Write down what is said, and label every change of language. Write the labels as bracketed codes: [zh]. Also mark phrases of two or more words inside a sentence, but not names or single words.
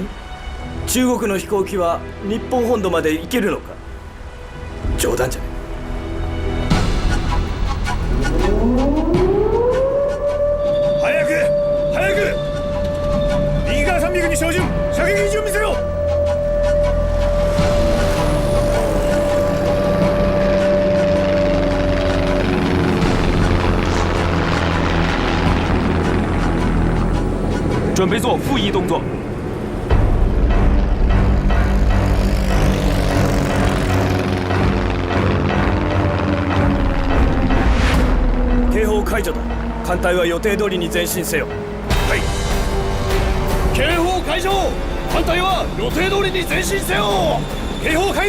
[ja] 中国の飛行機は日本本土まで行けるのか？冗談じゃない。早く早く、右から300に照準、射撃準備せよ。 [zh] 准备做复移动作。 [ja] 警報解除だ。艦隊は予定通りに前進せよ。はい。警報解除。艦隊は予定通りに前進せよ。警報解除。